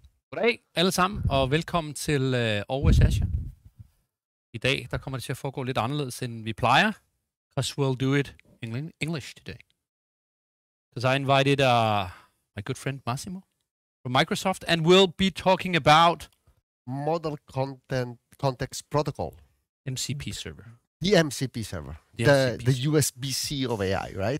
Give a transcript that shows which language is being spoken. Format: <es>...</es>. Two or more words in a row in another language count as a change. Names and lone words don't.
<da>Goddag alle sammen, og velkommen til Always Azure. I dag der kommer det til at foregå lidt anderledes, end vi plejer,</da> <en>because we'll do it in English today. Because I invited my good friend Massimo from Microsoft, and we'll be talking about Model Context Protocol. MCP server. The MCP server. The USB-C of AI, right?</en>